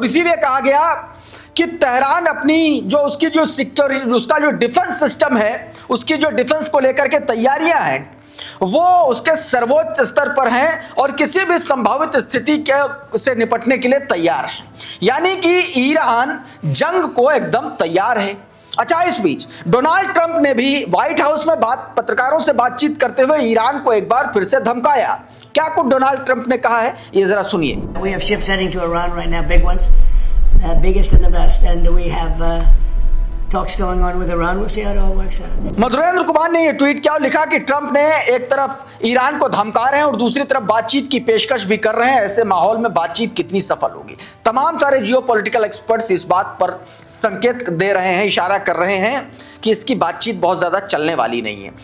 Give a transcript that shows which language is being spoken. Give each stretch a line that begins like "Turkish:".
Hindi: और इसीलिए कहा गया कि तेहरान अपनी जो उसकी जो सिक्योरिटी, उसका जो डिफेंस सिस्टम है, उसकी जो डिफेंस को लेकर के तैयारियां हैं वो उसके सर्वोच्च स्तर पर हैं और किसी भी संभावित स्थिति के से निपटने के लिए तैयार है। यानी कि ईरान जंग को एकदम तैयार है। अच्छा, इस बीच डोनाल्ड ट्रंप ने भी व्हाइट हाउस में पत्रकारों से बातचीत करते हुए ईरान को एक बार फिर से धमकाया। क्या कुछ डोनाल्ड ट्रंप ने कहा है, ये जरा सुनिए।
English: We have ships heading to Iran right now, big ones, biggest and the best, and we have talks going on with Iran. We'll see how it all works out.
Hindi: Madhurendra Kumar ने यह tweet किया और लिखा कि ट्रंप ने एक तरफ Iran को धमका रहे हैं और दूसरी तरफ बातचीत की पेशकश भी कर रहे हैं। ऐसे माहौल में बातचीत कितनी सफल होगी। तमाम सारे जियोपॉलिटिकल एक्सपर्ट्स इस बात पर संकेत दे रहे हैं, इशारा कर रहे हैं कि इसकी बातचीत बहुत ज्यादा चलने वाली नहीं है।